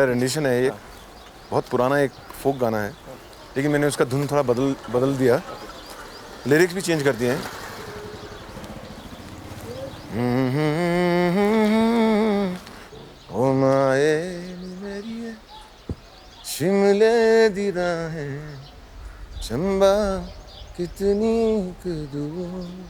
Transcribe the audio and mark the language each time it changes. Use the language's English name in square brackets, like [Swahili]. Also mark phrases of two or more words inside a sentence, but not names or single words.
[Hindi] रेंडिशन है, ये बहुत पुराना एक फोक गाना है, लेकिन मैंने उसका धुन थोड़ा बदल दिया, लिरिक्स भी चेंज कर दिए हैं। [Punjabi] ਓ ਮਾਏ ਮੇਰੀ ਸ਼ਿਮਲੇ ਦੀ ਰਾਹੇਂ ਚੰਬਾ ਕਿਤਨੀ ਦੂਰ,